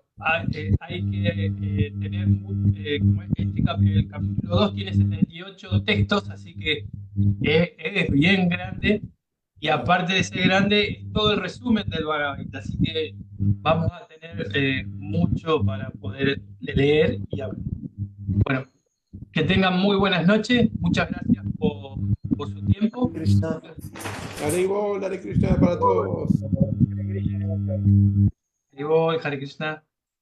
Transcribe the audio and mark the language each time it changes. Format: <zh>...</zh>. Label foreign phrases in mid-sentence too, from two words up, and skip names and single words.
<es>Hay que tener, como es que el capítulo 2 tiene 78 textos, así que es bien grande. Y aparte de ser grande, es todo el resumen del Bhagavad Gita. Así que vamos a tener mucho para poder leer y hablar. Bueno, que tengan muy buenas noches. Muchas gracias por su tiempo. Krishna. Hare Krishna para todos. Hare Krishna.</es>